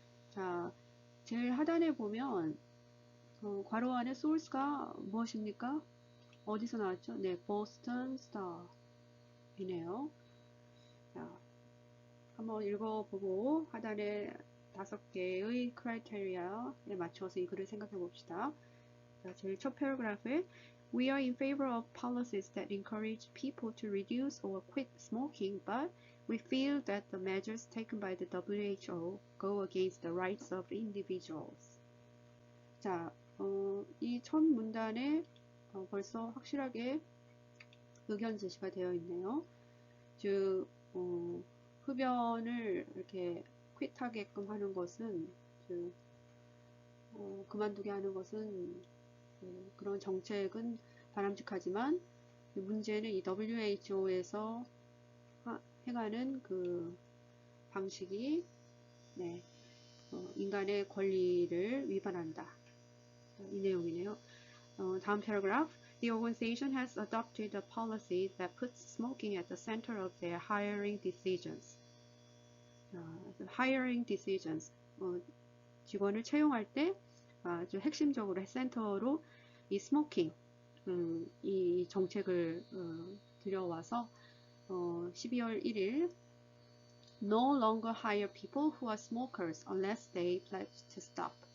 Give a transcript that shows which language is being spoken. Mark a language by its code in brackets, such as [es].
[ko] 자, 제일 하단에 보면 괄호 안에 소스가 무엇입니까? 어디서 나왔죠? 네, 보스턴 스타이네요. 자, 한번 읽어보고 하단에 5개의 크라이테리아에 맞춰서 이 글을 생각해 봅시다. 자, 제일 첫 패러그래프에 [en] We are in favor of policies that encourage people to reduce or quit smoking, but we feel that the measures taken by the WHO go against the rights of individuals. [ko] 자, 이 첫 문단에 벌써 확실하게 의견 제시가 되어 있네요. 즉, 흡연을 이렇게 퀴트하게끔 하는 것은, 즉, 그만두게 하는 것은 그런 정책은 바람직하지만 문제는 이 WHO에서 행하는 그 방식이 네, 인간의 권리를 위반한다. 이 내용이네요. 다음 패러그래프. [en] The organization has adopted a policy that puts smoking at the center of their hiring decisions. hiring decisions. [ko] 직원을 채용할 때 아주 핵심적으로 센터로 이 스모킹 이 정책을 들여와서 12월 1일 [en] No longer hire people who are smokers unless they pledge to stop.